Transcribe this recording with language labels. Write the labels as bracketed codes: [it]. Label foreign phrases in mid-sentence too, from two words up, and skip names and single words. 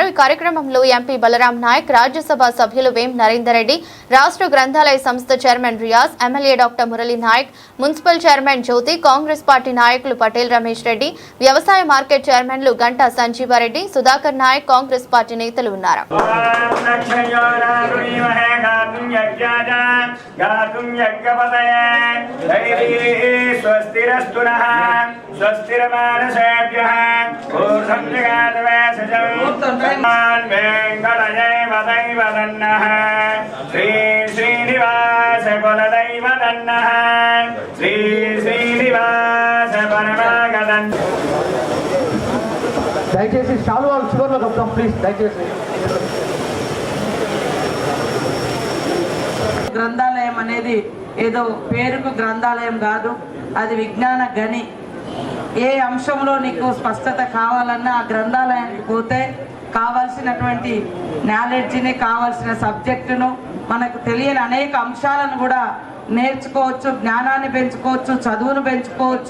[te] ఈ కార్యక్రమంలో ఎంపీ బలరాం నాయక్, రాజ్యసభ సభ్యులు వేం నరేందర్ రెడ్డి, రాష్ట్ర గ్రంథాలయ సంస్థ చైర్మన్ రియాజ్, ఎమ్మెల్యే డాక్టర్ మురళీ నాయక్, మున్సిపల్ చైర్మన్ జ్యోతి, కాంగ్రెస్ పార్టీ నాయకులు పటేల్ రమేష్ రెడ్డి, వ్యవసాయ మార్కెట్ చైర్మన్లు గంటా సంజీవారెడ్డి, సుధాకర్ నాయక్, కాంగ్రెస్ పార్టీ నేతలు ఉన్నారు. [sa] गातुं यज्ञपतये स्वस्तिरस्तु नः स्वस्तिर्मानसेभ्यः ऊर्ध्वं जगाद्वेषजं वेङ्कटजैवदैवदन्नः श्रीनिवास कुलदैवदन्नः श्रीनिवास परमागदन् [te] దయచేసి శాలువా చివరిలో కప్తాం ప్లీజ్ దయచేసి. గ్రంథాలయం అనేది ఏదో పేరుకు గ్రంథాలయం కాదు, అది విజ్ఞాన గని. ఏ అంశంలో నీకు స్పష్టత కావాలన్నా ఆ గ్రంథాలయానికి పోతే కావాల్సినటువంటి నాలెడ్జ్ని, కావాల్సిన సబ్జెక్టును, మనకు తెలియని అనేక అంశాలను కూడా నేర్చుకోవచ్చు, జ్ఞానాన్ని పెంచుకోవచ్చు, చదువును పెంచుకోవచ్చు.